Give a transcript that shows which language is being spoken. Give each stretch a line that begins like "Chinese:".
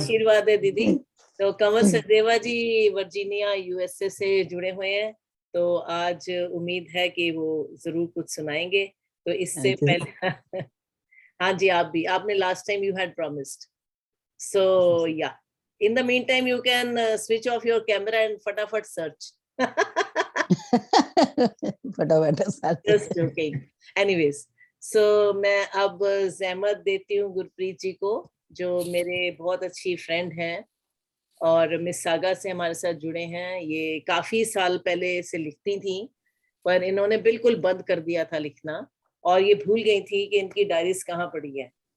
Hindi: आशीर्वाद है दीदी। तो कंवल सचदेवा जी वर्जीनिया यूएसए से जुड़े हुए हैं, तो आज उम्मीद है कि वो जरूर कुछ सुनाएंगे। तो इससे पहले हाँ जी, आप भी, आपने
English: last time you had promised, so
Hindi: या
English: In the meantime, you can switch off your camera and
Hindi: फटाफट
English: search.
Hindi: फटाफट
English: Just joking. Anyways, so
Hindi: मैं अब ज़हमत देती हूँ गुरप्रीत जी को, जो मेरे बहुत अच्छी फ्रेंड हैं और मिस सागा से हमारे साथ जुड़े हैं। ये काफी साल पहले से लिखती थी, पर इन्होंने बिल्कुल बंद कर दिया था लिखना और ये भूल गई थी कि इनकी डायरीज कहाँ पड़ी है।